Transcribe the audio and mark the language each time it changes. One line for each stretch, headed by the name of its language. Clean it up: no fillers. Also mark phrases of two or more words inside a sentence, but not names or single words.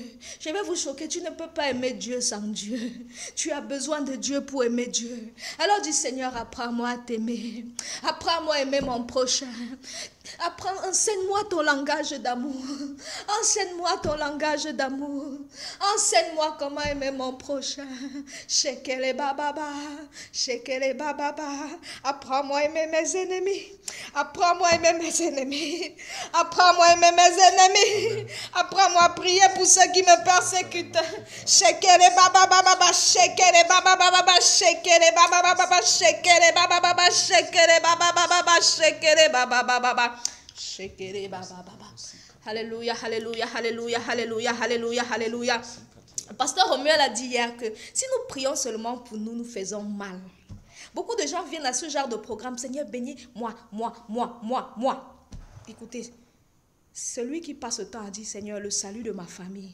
French: Je vais vous choquer, tu ne peux pas aimer Dieu sans Dieu. Tu as besoin de Dieu pour aimer Dieu. Alors dis, Seigneur, apprends-moi à t'aimer. Apprends-moi à aimer mon prochain. Enseigne-moi ton langage d'amour. Enseigne-moi ton langage d'amour. Enseigne-moi comment aimer mon prochain. Shekele bababa. Shekele bababa. Apprends-moi à aimer mes ennemis. Apprends-moi à aimer mes ennemis. Apprends-moi à aimer mes ennemis. Apprends-moi à prier pour ceux qui me persécutent. Shekele bababa. Shekele bababa. Shekele bababa. Shekele bababa. Shekele bababa. Shekele bababa. Alléluia, alléluia, alléluia, alléluia, alléluia, alléluia. Le pasteur Romuald a dit hier que si nous prions seulement pour nous, nous faisons mal. Beaucoup de gens viennent à ce genre de programme. Seigneur, bénis moi. Écoutez, celui qui passe le temps a dit, Seigneur, le salut de ma famille.